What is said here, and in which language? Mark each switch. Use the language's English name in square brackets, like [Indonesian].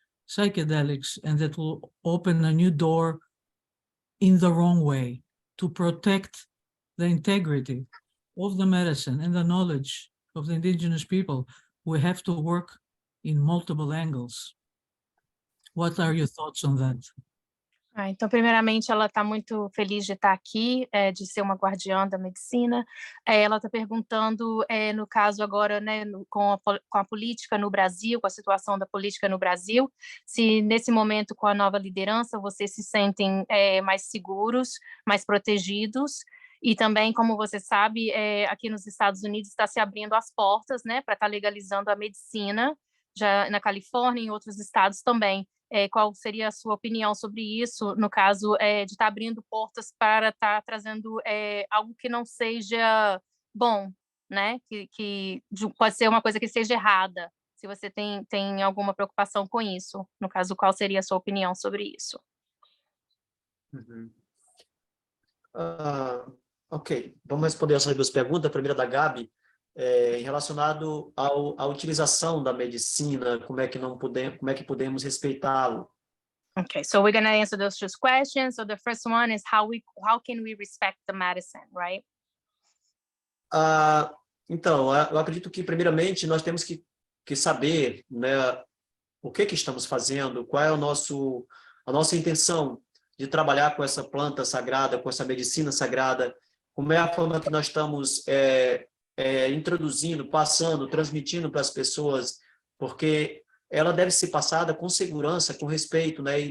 [English] psychedelics, and that will open a new door in the wrong way to protect the integrity of the medicine and the knowledge of the indigenous people. We have to work in multiple angles. What are your thoughts on that? [Portuguese] Então, primeiramente, ela está muito feliz de estar aqui, de ser uma guardiã da medicina. Ela está perguntando, no caso agora, né, com a política no Brasil, com a situação da política no Brasil, se nesse momento, com a nova liderança, vocês se sentem mais seguros, mais protegidos. E também, como você sabe, aqui nos Estados Unidos está se abrindo as portas, né, para estar legalizando a medicina, já na Califórnia e em outros estados também. Qual seria a sua opinião sobre isso, no caso de estar abrindo portas para estar trazendo algo que não seja bom, né? Que pode ser uma coisa que seja errada. Se você tem alguma preocupação com isso, no caso, qual seria a sua opinião sobre isso? Uhum. Ok, vamos responder essas duas perguntas. A primeira da Gabi, relacionado à utilização da medicina, como é que podemos respeitá-lo? [English] Okay, so we're going to answer those two questions. So the first one is how can we respect the medicine, right? [Portuguese] Então, eu acredito que primeiramente nós temos que saber, né, o que estamos fazendo, qual é a nossa intenção de trabalhar com essa planta sagrada, com essa medicina sagrada, como é a forma que nós estamos introduzindo, passando, transmitindo para as pessoas, porque ela deve ser passada com segurança, com respeito, né?